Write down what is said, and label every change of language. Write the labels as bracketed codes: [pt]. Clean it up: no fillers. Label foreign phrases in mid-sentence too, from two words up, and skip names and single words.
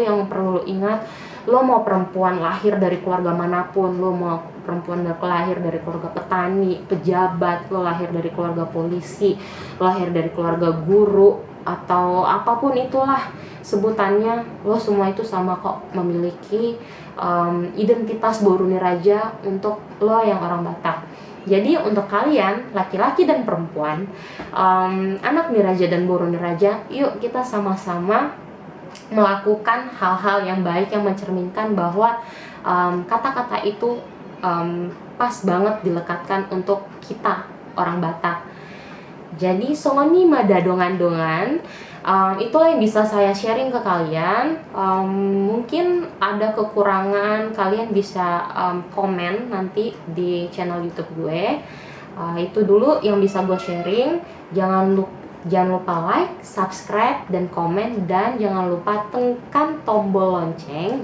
[id] Yang perlu lo ingat, lo mau perempuan lahir dari keluarga manapun, lo mau perempuan lahir dari keluarga petani, pejabat, lo lahir dari keluarga polisi, lo lahir dari keluarga guru, atau apapun itulah sebutannya, lo semua itu sama kok, memiliki identitas [bbc] boru ni raja [id] untuk lo yang orang Batak. Jadi untuk kalian laki-laki dan perempuan, [bbc] anak ni raja [id] dan [bbc] boru ni raja, [id] yuk kita sama-sama melakukan hal-hal yang baik yang mencerminkan bahwa kata-kata itu pas banget dilekatkan untuk kita orang Batak. [bbc] Jadi songoni mada dongan-dongan, [id] itulah yang bisa saya sharing ke kalian. Mungkin ada kekurangan, kalian bisa komen nanti di channel YouTube gue. Itu dulu yang bisa gue sharing. Jangan lupa [en] like, subscribe, [id] dan komen, dan jangan lupa tekan tombol lonceng.